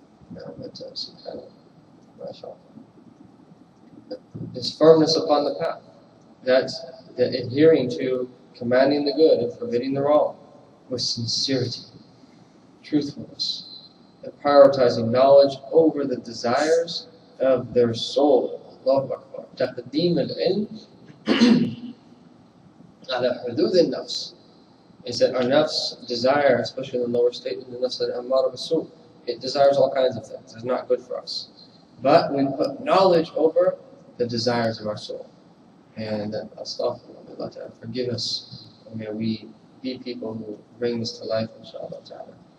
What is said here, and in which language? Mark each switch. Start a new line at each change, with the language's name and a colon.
English: But subhanAllah, mashallah. His firmness upon the path, that adhering to commanding the good and forbidding the wrong with sincerity, truthfulness, and prioritizing knowledge over the desires of their soul. Allahu Akbar.
Arabic: تقديم العلم على حدود النفس.
English: Is that our nafs desire, especially in the lower state, in the nafs al-ammara bis-su', it desires all kinds of things. It's not good for us. But we put knowledge over the desires of our soul. And astaghfirullah, Allah ta'ala, forgive us. And may we be people who bring this to life, inshallah ta'ala.